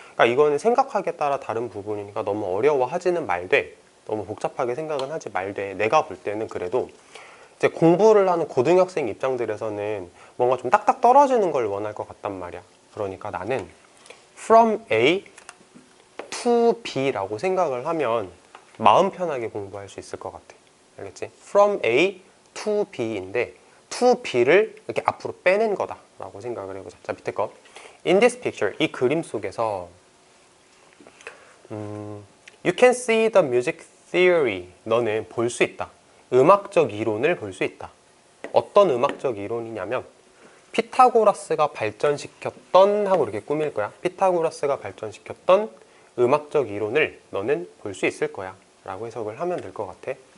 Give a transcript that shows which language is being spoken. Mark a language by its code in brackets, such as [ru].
[ko] 그러니까 이거는 생각하기에 따라 다른 부분이니까 너무 어려워하지는 말되 너무 복잡하게 생각은 하지 말되 내가 볼 때는 그래도 이제 공부를 하는 고등학생 입장들에서는 뭔가 좀 딱딱 떨어지는 걸 원할 것 같단 말이야. 그러니까 나는 [en] from A to B [ko] 라고 생각을 하면 마음 편하게 공부할 수 있을 것 같아. 알겠지? [en] from A to B [ko] 인데 to B를 이렇게 앞으로 빼낸 거다라고 생각을 해보자. 자, 밑에 거. [en] In this picture, [ko] 이 그림 속에서 [en] You can see the music theory. [ko] 너는 볼 수 있다. 음악적 이론을 볼 수 있다. 어떤 음악적 이론이냐면 피타고라스가 발전시켰던 하고 이렇게 꾸밀 거야. 피타고라스가 발전시켰던 음악적 이론을 너는 볼 수 있을 거야 라고 해석을 하면 될 것 같아.